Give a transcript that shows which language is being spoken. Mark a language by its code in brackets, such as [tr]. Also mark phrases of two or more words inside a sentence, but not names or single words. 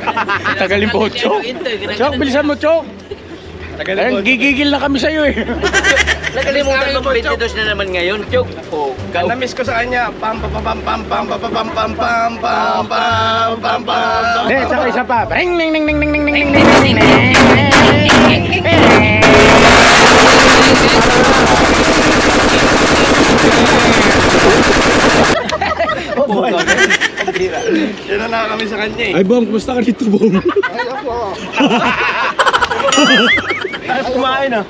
[tl] Tagalin po, Chok. Chok, bilisan mo, Chok. Ayun, gigigil na kami sa'yo eh. Nakalimutan mo, 22 na naman ngayon. Chok. Na-miss ko sa kanya. Pam pam pam pam pam pam pam pam pam pam pam pam pam pam. Hindi, saka isa pa. Ring, ning, ning, ning, ning, ning, ning, ning, ning. Yan na kami sa kanya eh. Ay, Bong, kumusta ka dito, Bong? Tapos kumain ah.